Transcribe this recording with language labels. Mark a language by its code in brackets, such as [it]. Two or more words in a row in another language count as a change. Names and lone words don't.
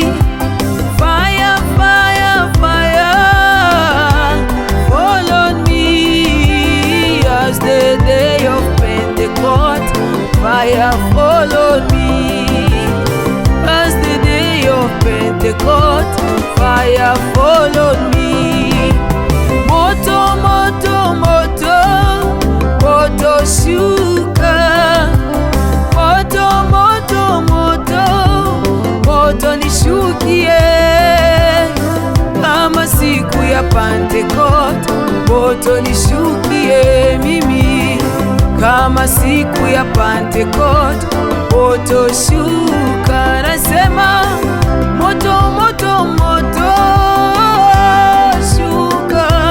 [en] Fire, fire, fire fall on me. As the day of Pentecost, fire fall on me. As the day of Pentecost, fire fall on me. [sw] Moto, moto, moto, moto shuka. Moto, moto, moto, moto nishukie. Kama siku ya Pentecost, moto nishukie mimi. Kama siku ya Pentecost, moto shuka. Nasema moto, moto, moto shuka.